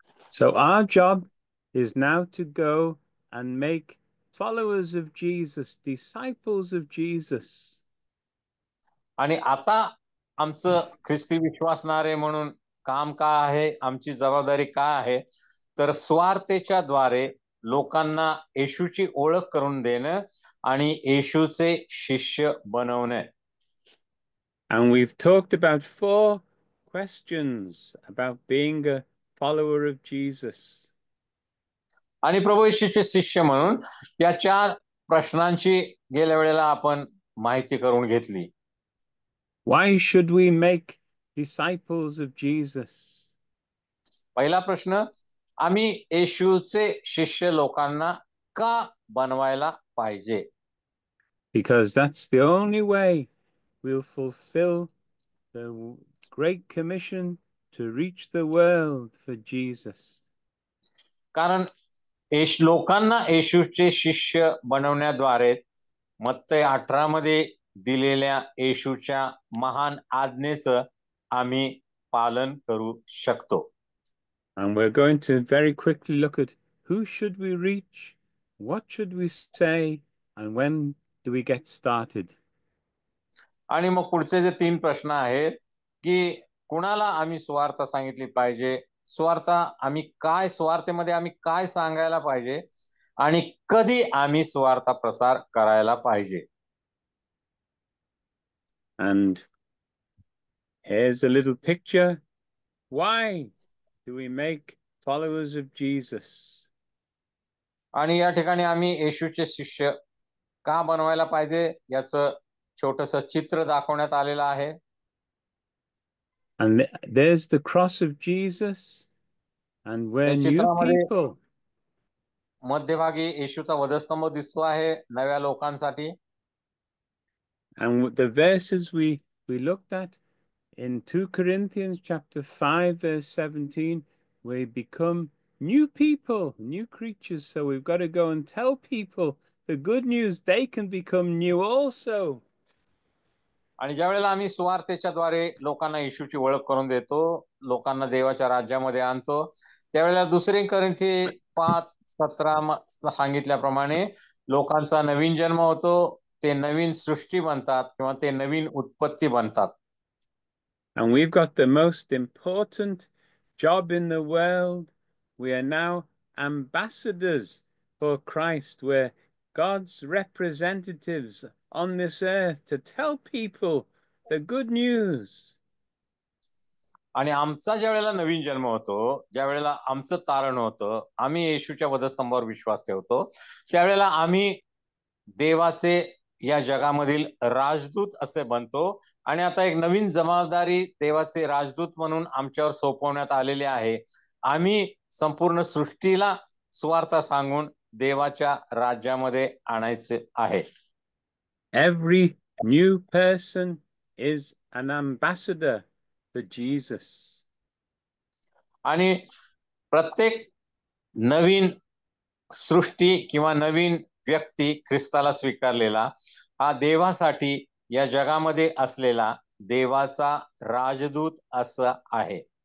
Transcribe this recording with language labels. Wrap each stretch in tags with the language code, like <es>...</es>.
<en>So our job is now to go and make followers of Jesus, disciples of Jesus.</en> <mr>आणि आता आमचं ख्रिस्ती विश्वासणारे म्हणून काम काय आहे, आमची जबाबदारी काय आहे, तर स्वार्थेच्या द्वारे लोकांना येशूची ओळख करून देणं आणि येशूचे शिष्य बनवणं.</mr> <en>And we've talked about 4 questions about being a follower of Jesus.</en> <mr>आणि प्रभू येशूचे शिष्य म्हणून या 4 प्रश्नांची गेल्या वेळेला आपण माहिती करून घेतली.</mr> <en>Why should we make disciples of Jesus?</en> <mr>पहिला प्रश्न, आम्ही येशूचे शिष्य लोकांना का बनवायला पाहिजे?</mr> <en>Because that's the only way we'll fulfill the Great Commission to reach the world for Jesus.</en> <mr>कारण लोकांना येशूचे शिष्य बनवण्याद्वारे मत्तई 18 मध्ये दिलेल्या येशूच्या महान आज्ञेचं आम्ही पालन करू शकतो.</mr> <en>And we're going to very quickly look at who should we reach, what should we say, and when do we get started?</en> <mr>आणि मग पुढचे जे 3 प्रश्न आहेत की कुणाला आम्ही स्वार्थ सांगितली पाहिजे, स्वार्थेमध्ये आम्ही काय सांगायला पाहिजे आणि कधी आम्ही स्वार्थ प्रसार करायला पाहिजे.</mr> <en>And here's a little picture. Why do we make followers of Jesus?</en> <mr>आणि या ठिकाणी आम्ही येशूचे शिष्य का बनवायला पाहिजे याचं छोटंसं चित्र दाखवण्यात आलेलं आहे.</mr> <en>And there's the cross of Jesus, and we're new</en> <mr>चित्रामध्ये</mr> <en>people.</en> <mr>मध्यभागी येशूचा वधस्तंभ दिसतो आहे नव्या लोकांसाठी.</mr> <en>And the verses we looked at in 2 Corinthians chapter 5 verse 17, we become new people, new creatures. So we've got to go and tell people the good news. They can become new also.</en> <mr>आणि ज्या वेळेला आम्ही सुवार्तेच्या द्वारे लोकांना येशूची ओळख करून देतो, लोकांना देवाच्या राज्यामध्ये आणतो, त्यावेळेला 2 कोरिंथी 5:17 सांगितल्याप्रमाणे लोकांचा नवीन जन्म होतो, ते नवीन सृष्टी बनतात किंवा ते नवीन उत्पत्ती बनतात.</mr> <en>And we go and tell people the good news. They can become new also.</en> <mr>आणि ज्या वेळेला आम्ही सुवार्तेच्या द्वारे लोकांना येशूची ओळख करून देतो, लोकांना देवाच्या राज्यामध्ये आणतो, त्यावेळेला 2 कोरिंथी 5:17 सांगितल्याप्रमाणे लोकांचा नवीन जन्म होतो, ते नवीन उत्पत्ती बनतात.</mr> <en>And we've got the most important job in the world. We are now ambassadors for Christ. We're God's representatives on this earth to tell people the good news.</en> <mr>आणि आमचा ज्या वेळेला नवीन जन्म होतो, ज्या वेळेला आमचं तारण होतं, आम्ही येशूच्या वधस्तंभावर विश्वास ठेवतो, त्यावेळेला आम्ही देवाचे या जगामधील राजदूत असे बनतो. आणि आता एक नवीन जबाबदारी देवाचे राजदूत म्हणून आमच्यावर सोपवण्यात आलेली आहे. आम्ही संपूर्ण सृष्टीला सुवार्ता सांगून देवाच्या राज्यामध्ये आणायचे आहे.</mr> <en>Every new person is an ambassador for Jesus.</en> <mr>आणि प्रत्येक नवीन सृष्टी किंवा नवीन व्यक्ती ख्रिस्ताला स्वीकारलेला हा देवासाठी या जगामध्ये असलेला देवाचा राजदूत असा आहे.</mr>